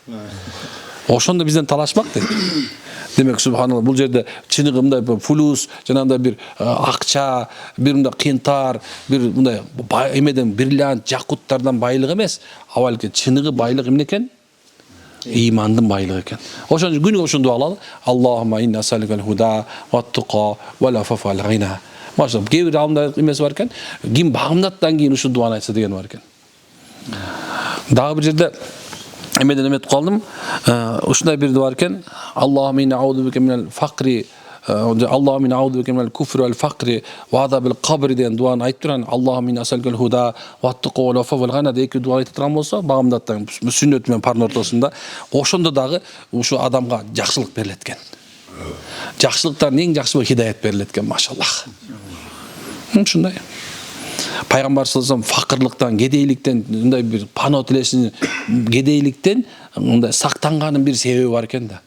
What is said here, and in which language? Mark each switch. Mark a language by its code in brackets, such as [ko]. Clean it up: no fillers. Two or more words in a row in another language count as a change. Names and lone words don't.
[ky] Ошондо бизден талашмак дейт. Демек субханалла, бул жерде чыныгы мындай фулус, жанагындай бир акча, бир мындай кыйынтар, бир мындай эмеден бриллиант, жакуттардан байлык эмес, а балки чыныгы байлык эмне экен? Имандын байлыгы экен. Ошон үчүн күнүгө ушуну дуа кылалы. [ar] اللهم إنا أسألك الهدى والتقى والعفاف والغنى. [ky] Машалла, кээ бир алымдар эмеси бар экен, ким багымдаттан кийин ушу дуаны айтса деген бар экен. Дагы бир жерде эмеден эметип калдым. Ушундай бир дуа бар экен. [ar] اللهم إنا أعوذ بك من الفقر اللهم إنا أعوذ بك من الكفر والفقر وعذاب القبر [ky] деген дуаны айтып турган. [ar] اللهم إنا أسألك الهدى والتقى والعفاف والغنى [ky] эки дуа айтып турган болсо, багымдаттан сүннөт менен парнын ортосунда, ошондо дагы ушу адамга жакшылык берилет экен. Жакшылыктардын эң жакшысы хидаят берилет экен, машаллах. Ушундай. Пайгамбар [ar] صلى الله عليه وسلم [ky] факырлыктан, кедейликтен, мындай бир пано тилешин, кедейликтен мындай сактанганын бир себеби бар экен да.